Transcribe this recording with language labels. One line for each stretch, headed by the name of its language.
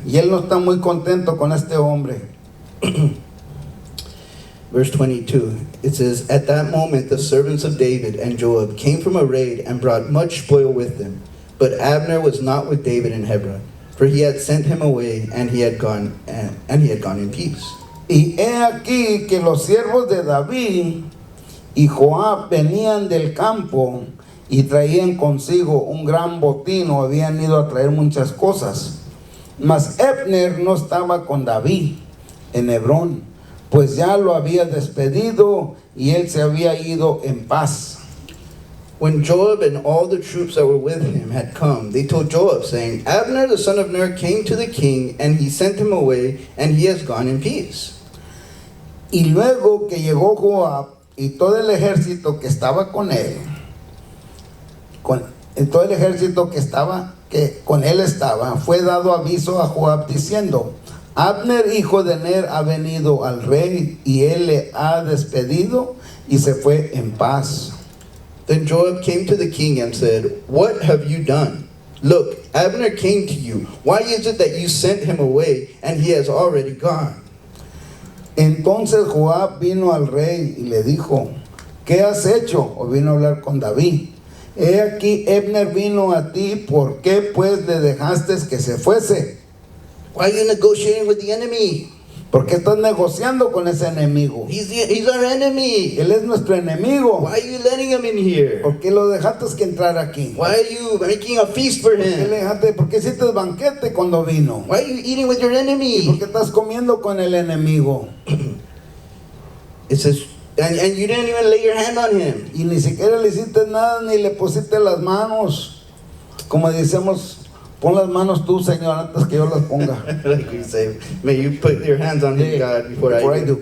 Spanish: Y él no está muy contento con este hombre.
English: Verse 22, it says, At that moment the servants of David and Joab came from a raid and brought much spoil with them. But Abner was not with David in Hebron, for he had sent him away, and he had gone in peace.
Spanish: Y he aquí que los siervos de David y Joab venían del campo y traían consigo un gran botín o habían ido a traer muchas cosas. Mas Abner no estaba con David en Hebrón, pues ya lo había despedido y él se había ido en paz.
English: When Joab and all the troops that were with him had come, they told Joab, saying, Abner the son of Ner came to the king, and he sent him away, and he has gone in peace.
Spanish: Y luego que llegó Joab y todo el ejército que estaba con él, todo el ejército que con él estaba, fue dado aviso a Joab diciendo, Abner hijo de Ner ha venido al rey y él le ha despedido y se fue en paz.
English: Then Joab came to the king and said, What have you done? Look, Abner came to you. Why is it that you sent him away, and he has already gone?
Spanish: Entonces Joab vino al rey y le dijo, ¿qué has hecho? O vino a hablar con David. He aquí Abner vino a ti, ¿por qué pues le dejaste que se fuese?
English: Why are you negotiating with the enemy?
Spanish: ¿Por qué estás negociando con ese enemigo?
English: He's our enemy.
Spanish: Él es nuestro enemigo.
English: Why are you letting him in here?
Spanish: ¿Por qué lo dejaste que entrar aquí?
English: Why are you making a feast for
Spanish: ¿Por qué,
English: him?
Spanish: ¿Por qué hiciste banquete cuando vino?
English: Why are you eating with your
Spanish: ¿Y por
English: enemy?
Spanish: qué estás comiendo con el enemigo?
English: It says, and you didn't even lay your hand on him.
Spanish: Y ni siquiera le hiciste nada, ni le pusiste las manos. Como decimos, pon las manos tú, Señor, antes que yo las ponga.
English: Like we say, may you put your hands on him, God, before I do.